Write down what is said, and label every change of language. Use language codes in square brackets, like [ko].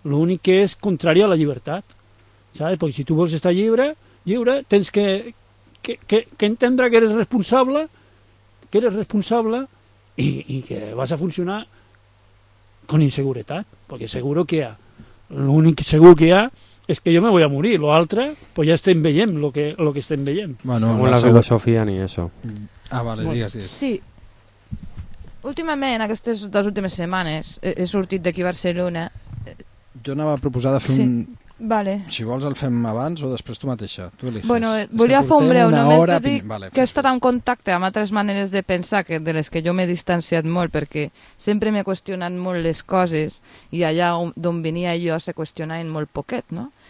[ca] L'únic que és contrari a la llibertat, saps? Perquè si tu vols estar lliure, tens que entendre que eres responsable, i [es] que vas a funcionar con [ca] inseguretat, perquè seguro que hi ha. L'únic segur que hi ha és que jo [es] me voy a morir, [ca] l'altre, pues ja estem veient lo que estem veient. [es] Bueno, según la filosofia ni eso. [ca] Ah, vale, bueno, digues. Sí. Últimament, aquestes dues últimes setmanes, he sortit d'aquí a Barcelona. Jo anava a proposar de fer sí. un... Vale. Si vols el fem abans o després tu mateixa. [es] Tu eliges. [ca] Bueno, volia fer un breu, només hora, de dir vale, que he estat en contacte amb altres maneres de pensar que de les que jo m'he distanciat molt, perquè sempre m'he qüestionat molt les coses i allà d'on venia jo se qüestionaven molt poquet, no?